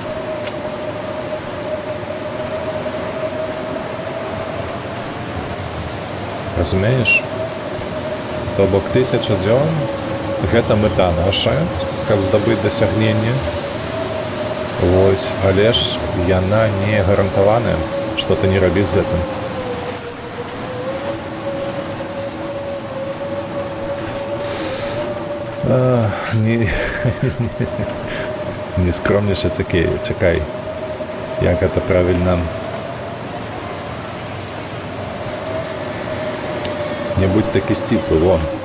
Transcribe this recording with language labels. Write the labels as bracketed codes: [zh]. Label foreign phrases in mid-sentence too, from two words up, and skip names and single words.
[be] Разумееш? То бок 1000 дзён — гэта мэта наша, каб здабыць дасягненне. Вось, але ж яна не гарантаваная, што ты не рабі з гэтым. [uk] Не скромніше такі, чекай, як це правильно. Не будь такі стіплий, вон.